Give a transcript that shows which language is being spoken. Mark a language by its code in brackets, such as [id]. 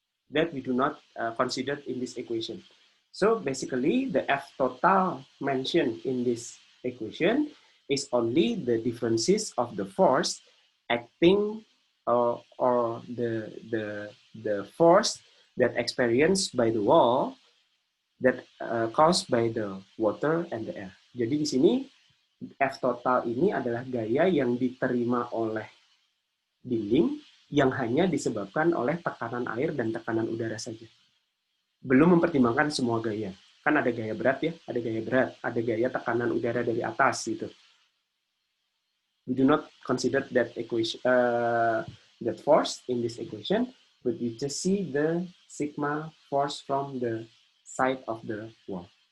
[en] That we do not consider in this equation. So basically, the F total mentioned in this equation is only the differences of the force acting or the force that experienced by the wall that caused by the water and the air. [id] Jadi di sini F total ini adalah gaya yang diterima oleh dinding yang hanya disebabkan oleh tekanan air dan tekanan udara saja. Belum mempertimbangkan semua gaya. Kan ada gaya berat ya, ada gaya berat, ada gaya tekanan udara dari atas gitu. [en] We do not consider that equation, that force in this equation, but we just see the sigma force from the side of the wall.